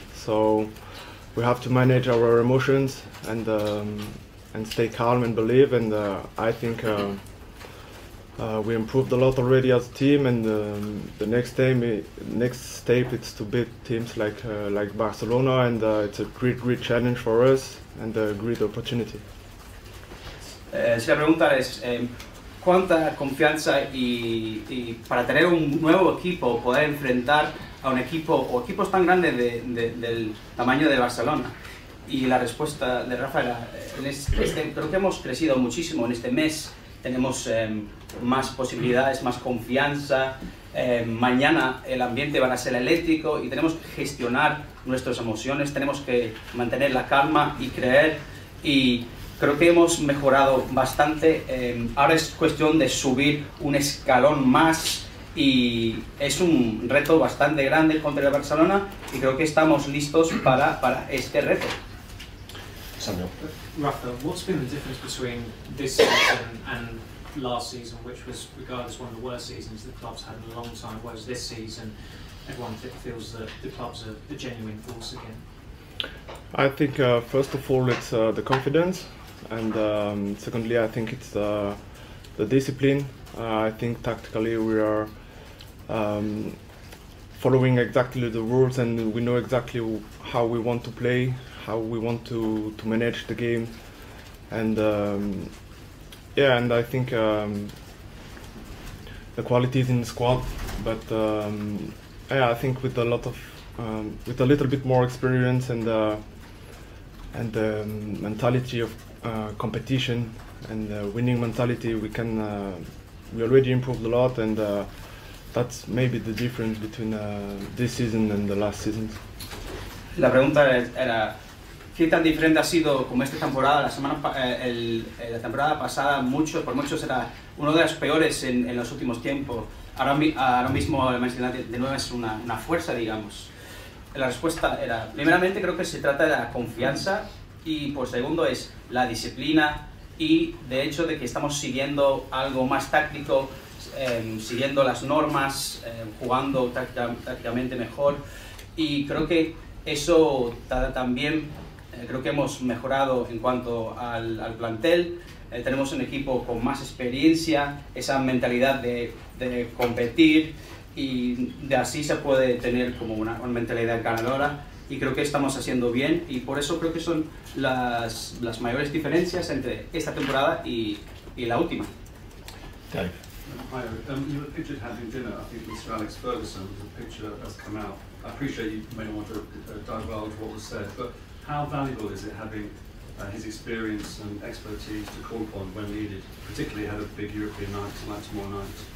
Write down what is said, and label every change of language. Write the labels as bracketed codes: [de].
[en] So we have to manage our emotions and stay calm and believe. And I think we improved a lot already as a team. And the next step is to beat teams like Barcelona, and it's a great challenge for us and a great opportunity. [es] Si la pregunta es cuánta confianza y para tener un nuevo equipo, poder enfrentar a un equipo o equipos tan grandes del tamaño de Barcelona. Y la respuesta de Raphael, creo que hemos crecido muchísimo en este mes. Tenemos más posibilidades, más confianza. Mañana el ambiente va a ser eléctrico y tenemos que gestionar nuestras emociones. Tenemos que mantener la calma y creer. Y creo que hemos mejorado bastante. Ahora es cuestión de subir un escalón más y es un reto bastante grande contra el Barcelona y creo que estamos listos para este reto. [en] Samuel. Raphael, what's been the difference between this season and last season, which was regarded as one of the worst seasons the club's had in a long time, whereas this season everyone feels that the club's a genuine force again? I think first of all it's the confidence, and secondly I think it's the discipline. I think tactically we are following exactly the rules, and we know exactly how we want to play, how we want to manage the game, and yeah, and I think the quality is in the squad, but yeah, I think with a little bit more experience and the mentality of competition, and winning mentality. We already improved a lot, and that's maybe the difference between this season and the last season. [es] La pregunta era ¿qué tan diferente ha sido como esta temporada? La temporada pasada por muchos era uno de los peores en los últimos tiempos. Ahora mismo el Manchester United de nuevo es una fuerza, digamos. La respuesta era, primeramente creo que se trata de la confianza y por segundo es la disciplina y de hecho de que estamos siguiendo algo más táctico, siguiendo las normas, jugando tácticamente mejor y creo que eso también creo que hemos mejorado en cuanto al plantel. Tenemos un equipo con más experiencia, esa mentalidad de competir y de así se puede tener como una mentalidad ganadora y creo que estamos haciendo bien y por eso creo que son las mayores diferencias entre esta temporada y la última. [en] Dave. Hi, you were pictured having dinner, I think, with Sir Alex Ferguson. The picture has come out. I appreciate you may not want to divulge what was said, but how valuable is it having his experience and expertise to call upon when needed, particularly ahead of big European nights like tomorrow night?